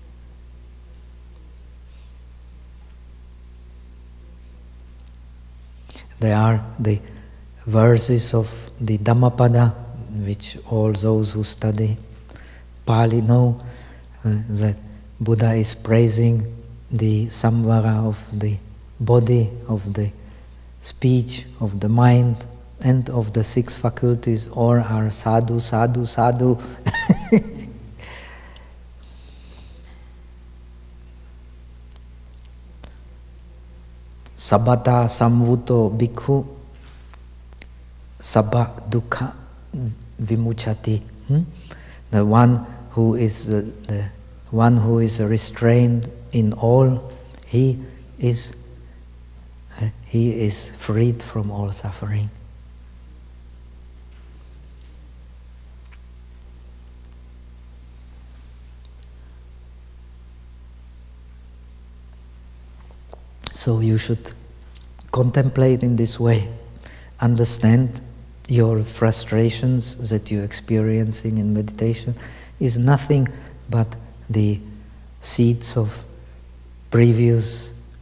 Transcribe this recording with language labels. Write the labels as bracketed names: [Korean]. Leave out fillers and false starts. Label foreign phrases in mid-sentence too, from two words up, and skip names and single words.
[English] There are the verses of the Dhammapada, which all those who study Pali know, that Buddha is praising the samvara of the body, of the speech, of the mind, and of the six faculties. All are [Pali] sadhu, sadhu, sadhu. Sabbata samvuto bhikkhu sabba dukkha vimuchati. [English] The one who is the one who is restrained in all, he is freed from all suffering. So you should contemplate in this way, understand your frustrations that you're experiencing in meditation is nothing but the seeds of previous